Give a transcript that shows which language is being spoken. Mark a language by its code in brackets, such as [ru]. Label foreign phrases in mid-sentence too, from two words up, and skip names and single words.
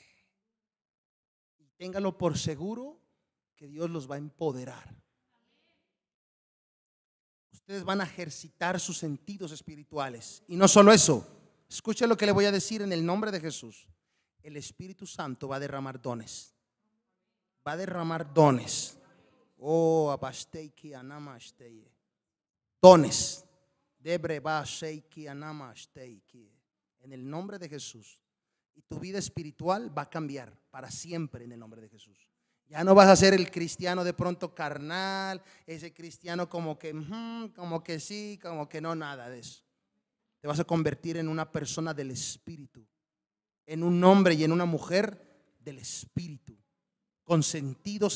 [es] Y téngalo por seguro que Dios los va a empoderar. Ustedes van a ejercitar sus sentidos espirituales. Y no solo eso, escuche lo que le voy a decir en el nombre de Jesús. El Espíritu Santo va a derramar dones. Va a derramar dones. Oh, abasteiki anamasteye. Dones. Debreba sheiki anamasteiki. En el nombre de Jesús. Y tu vida espiritual va a cambiar para siempre en el nombre de Jesús. Ya no vas a ser el cristiano de pronto carnal, ese cristiano como que sí, como que no, nada de eso. Te vas a convertir en una persona del Espíritu, en un hombre y en una mujer del Espíritu, con sentidos